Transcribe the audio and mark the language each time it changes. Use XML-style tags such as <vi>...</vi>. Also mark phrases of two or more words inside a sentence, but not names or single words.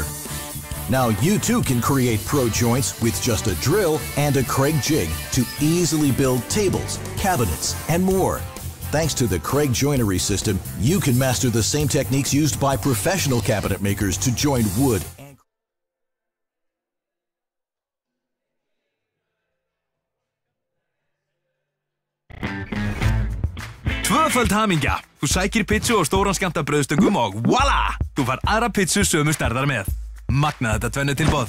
<en>Now you too can create pro joints with just a drill and a Craig jig to easily build tables, cabinets, and more. Thanks to the Craig joinery system, you can master the same techniques used by professional cabinet makers to join wood.</en> <is>Tvöföld hamingja. Þú sækir pizzu og stóran skammt af brauðstöngum og voila! Þú fær aðra pizzu sömu stærðar með. Magna þetta tvennu tilboð.</is>